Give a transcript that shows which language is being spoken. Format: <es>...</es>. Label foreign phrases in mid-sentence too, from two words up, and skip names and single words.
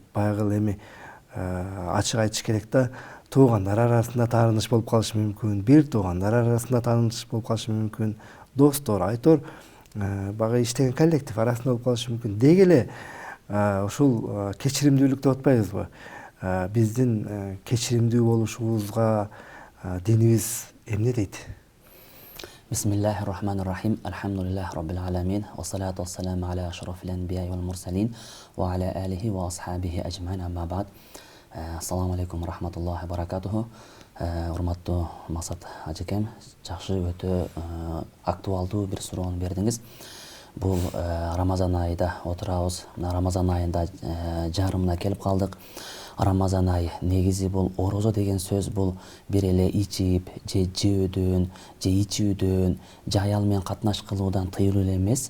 <ky>Баягы эми ачык айтыш керек да, туугандар арасында тааныш болуп калышы мүмкүн, бир туугандар арасында тааныш болуп калышы мүмкүн, достор, айтор, баягы иштеген коллектив арасында болуп калышы мүмкүн. Деги эле ушул кечиримдүүлүк деп атпайбызбы? Биздин кечиримдүү болушубузга динибиз эмне дейт?</ky> <ar>بسم الله الرحمن الرحيم. الحمد لله رب العالمين. والصلاة والسلام على أشرف الأنبياء والمرسلين وعلى آله وأصحابه أجمعين، أما بعد. السلام عليكم رحمة الله بركاته.</ar> <ky>Урматтуу Максат ажыкем, жакшы өтө актуалдуу бир суроону бердиңиз. Бул Рамазан айында отурабыз. Рамазан айында жарымына келип калдык. Рамазан айы негизи бул орозо деген сөз бул бир эле ичип, же жөөдөн, же ичүүдөн, же аял менен катнаш кылуудан тыюлуу эле эмес.</ky>